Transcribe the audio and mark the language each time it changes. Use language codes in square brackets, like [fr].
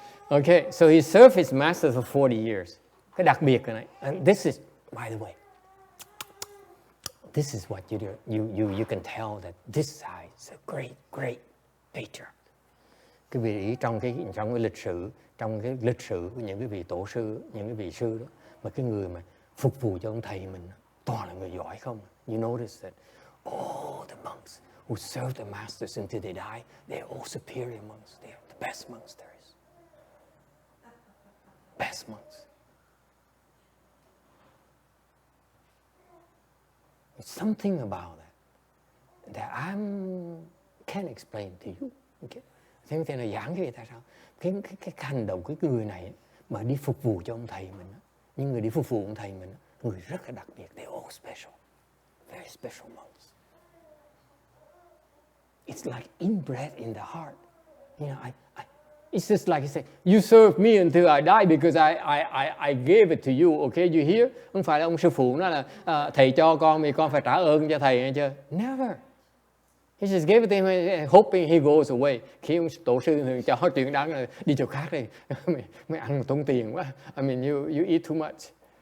[en] Okay, so he served his master for 40 years. [vi] Cái đặc biệt cái này, [en] and this is, by the way, this is what you do. You can tell that this guy is a great patriarch. [vi] Cái vị trong cái lịch sử, của những cái vị tổ sư, những cái vị sư đó, mà cái người mà phục vụ cho ông thầy mình toàn là người giỏi không. [en] You notice that all the monks who serve the masters until they die, they're all superior monks. They're the best monks there is. Best monks. There's something about that I can't explain to you. Okay? [vi] Thế thì là giảng cái tại sao? Cái hành động cái người này mà đi phục vụ cho ông thầy mình, những người đi phục vụ ông thầy mình, người rất là đặc biệt. [en] They're all special, very special monks. It's like inbred in the heart. You know, it's just like he said, you serve me until I die because I gave it to you. Okay, you hear? [vi] Không phải là ông sư phụ nói là thầy cho con thì con phải trả ơn cho thầy nghe chưa? [en] Never. He just gave it to him, hoping he goes away. [vi] Khi ông tổ sư thì cho chuyện đáng là đi chỗ khác đi. Mày ăn tốn tiền quá. [en] I mean, you eat too much.